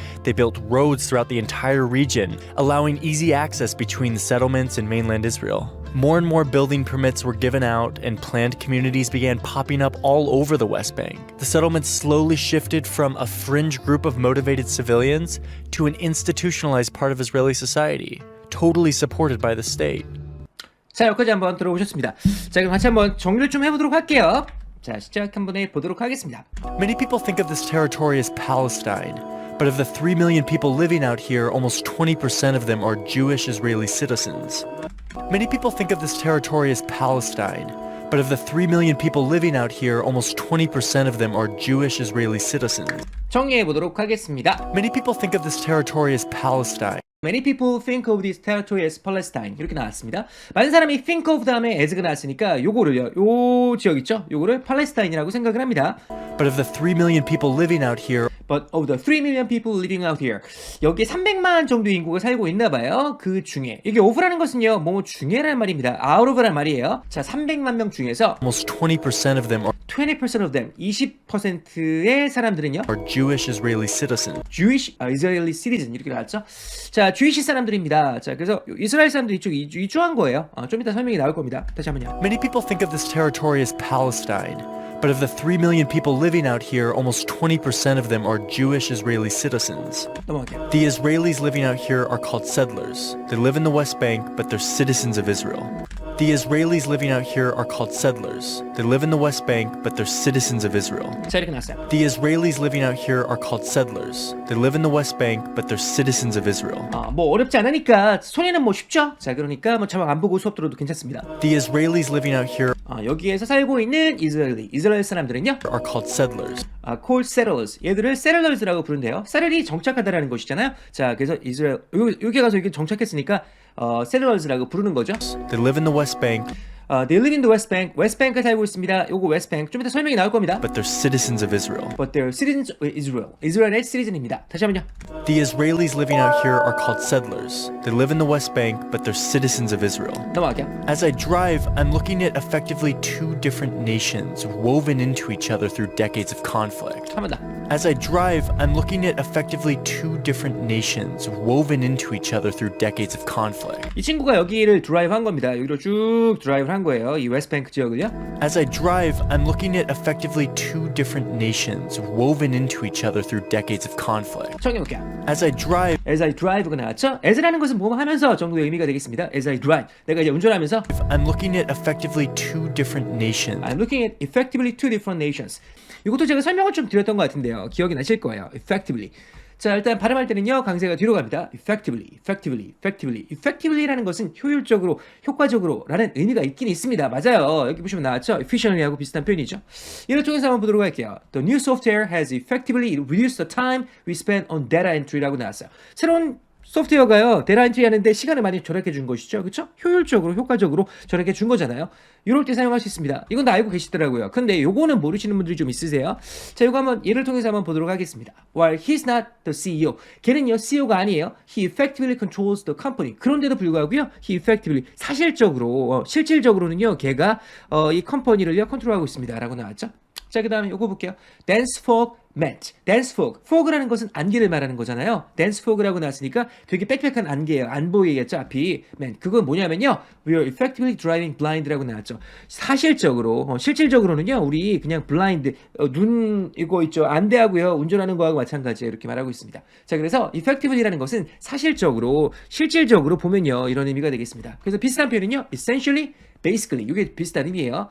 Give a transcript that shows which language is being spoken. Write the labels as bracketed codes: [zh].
[en] They built roads throughout the entire region, allowing easy access between the settlements and mainland Israel. More and more building permits were given out, and planned communities began popping up all over the West Bank. The settlements slowly shifted from a fringe group of motivated civilians to an institutionalized part of Israeli society, totally supported by the state. [ko] 자, 여기까지 한번 들어보셨습니다. 자, 그럼 같이 한번 정리를 좀 해보도록 할게요. 자, 시작 한번 해보도록 하겠습니다. [en] Many people think of this territory as Palestine, but of the 3 million people living out here, almost 20% of them are Jewish Israeli citizens. Many people think of this territory as Palestine, but of the 3 million people living out here, almost 20% of them are Jewish Israeli citizens. [ko] 정리해 보도록 하겠습니다. [en] Many people think of this territory as Palestine. Many people think of this territory as Palestine. [ko] 이렇게 나왔습니다. 많은 사람이 think of 다음에 as가 나왔으니까 요거를요. 요 지역 있죠? 요거를 팔레스타인이라고 생각을 합니다. [en] But of the 3 million people living out here, But of the 3 million people living out here. [ko] 여기에 300만 정도의 인구가 살고 있나 봐요. 그 중에. 이게 of라는 것은요. 뭐 중에라는 말입니다. out of라는 말이에요. 자, 300만 명 중에서 [en] almost 20% of them 20% of them, [ko] 20%의 사람들은요. [en] are Jewish Israeli citizens. Jewish Israeli citizen [ko] 이렇게 나왔죠. 자, Jewish 사람들입니다. 자, 그래서 이스라엘 사람들이 이쪽 이주한 거예요. 좀 이따 설명이 나올 겁니다. 다시 한번요. [en] Many people think of this territory as Palestine, But of the 3 million people living out here, almost 20% of them are Jewish Israeli citizens. [ko] 넘어갈게요. [en] The Israelis living out here are called settlers. They live in the West Bank, but they're citizens of Israel. The Israelis living out here are called settlers. They live in the West Bank, but they're citizens of Israel. [ko] 자, 이렇게 나왔어요. [en] The Israelis living out here are called settlers. They live in the West Bank, but they're citizens of Israel. [ko] 뭐 어렵지 않으니까 손에는 뭐 쉽죠? 자, 그러니까 뭐 자막 안 보고 수업 들어도 괜찮습니다. [en] The Israelis living out here [ko] 여기에서 살고 있는 이스라엘 사람들은요. [en] are called settlers. called settlers. [ko] 얘들을 settlers라고 부른대요. settle이 정착하다라는 것이잖아요. 자, 그래서 이스라엘 여기 가서 이게 정착했으니까 settlers라고 부르는 거죠. [en] They live in the West Bank, They live in the West Bank. [ko] 웨스트뱅크에 살고 있습니다. 요거 웨스트뱅크 좀 이따 설명이 나올 겁니다. [en] but they're citizens of Israel. But they're citizens of Israel. [ko] 이스라엘의 시티즌입니다. 다시 한번요. [en] The Israelis living out here are called settlers. They live in the West Bank, but they're citizens of Israel. [ko] 넘어갈게요. [en] As I drive, I'm looking at effectively two different nations woven into each other through decades of conflict. [ko] 한 번 더. [en] As I drive, I'm looking at effectively two different nations woven into each other through decades of conflict. [ko] 이 친구가 여기를 드라이브 한 겁니다. 여기로 쭉 드라이브를 한 거예요. 이 웨스트뱅크 지역을요. [en] As I drive, I'm looking at effectively two different nations woven into each other through decades of conflict. [ko] 정해볼게요. [en] As I drive, As I drive 가 나왔죠? [ko] as라는 것은 뭐 하면서 정도의 의미가 되겠습니다. [en] As I drive. [ko] 내가 이제 운전하면서 [en] I'm looking at effectively two different nations. I'm looking at effectively two different nations. [ko] 이것도 제가 설명을 좀 드렸던 것 같은데요. 기억이 나실 거예요. effectively. 자, 일단 발음할 때는요. 강세가 뒤로 갑니다. effectively라는 것은 효율적으로, 효과적으로 라는 의미가 있긴 있습니다. 맞아요. 여기 보시면 나왔죠? efficiently하고 비슷한 표현이죠. 이를 통해서 한번 보도록 할게요. [en] The new software has effectively reduced the time we spend on data entry [ko] 라고 나왔어요. 새로운 소프트웨어가요, 데이터 엔트리 하는데 시간을 많이 절약해 준 것이죠. 그렇죠? 효율적으로, 효과적으로 절약해 준 거잖아요. 이럴 때 사용할 수 있습니다. 이건 다 알고 계시더라고요. 근데 요거는 모르시는 분들이 좀 있으세요. 자, 요거 한번 예를 통해서 한번 보도록 하겠습니다. [en] While he's not the CEO. [ko] 걔는요, CEO가 아니에요. [en] He effectively controls the company. [ko] 그런데도 불구하고요, [en] he effectively, [ko] 사실적으로, 실질적으로는요, 걔가 이 컴퍼니를요, 컨트롤하고 있습니다. 라고 나왔죠. 자, 그 다음에 요거 볼게요. [en] Dance fog meant. Dance fog. [ko] fog라는 것은 안개를 말하는 거잖아요. dance fog라고 나왔으니까 되게 빽빽한 안개예요. 안 보이겠죠, 앞이. meant. 그건 뭐냐면요. [en] We are effectively driving blind [ko] 라고 나왔죠. 사실적으로, 실질적으로는요. 우리 그냥 blind, 눈 이거 있죠. 안대하고요. 운전하는 거하고 마찬가지예요. 이렇게 말하고 있습니다. 자, 그래서 effectively라는 것은 사실적으로, 실질적으로 보면요. 이런 의미가 되겠습니다. 그래서 비슷한 표현은요. essentially, basically 이게 비슷한 의미예요.